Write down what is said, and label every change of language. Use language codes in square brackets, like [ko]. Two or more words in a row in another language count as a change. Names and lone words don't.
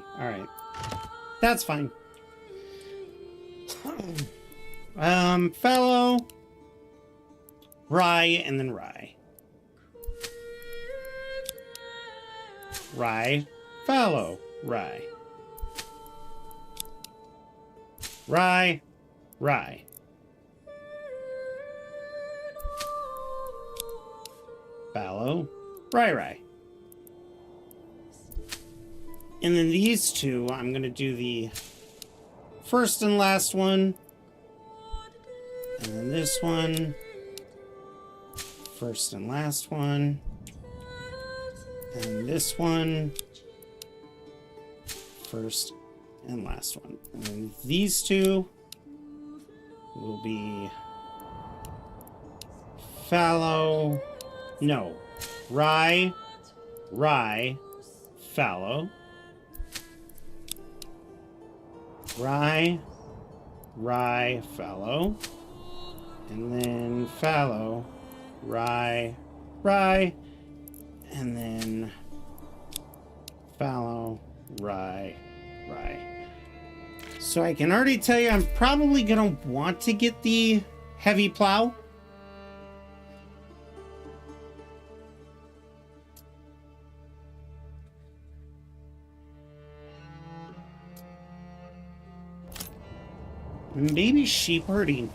[en] Alright. That's fine. Fallow. Rye, and then rye. Rye. Fallow. Rye. Rye. Rye. Fallow. Rye, rye. And then these two, I'm going to do the first and last one. And then this one. First and last one. And this one. First and last one. And then these two will be fallow. No. Rye. Rye. Fallow. Rye, rye, fallow, and then fallow, rye, rye, and then fallow, rye, rye. So I can already tell you I'm probably going to want to get the heavy plow. Maybe sheep herding.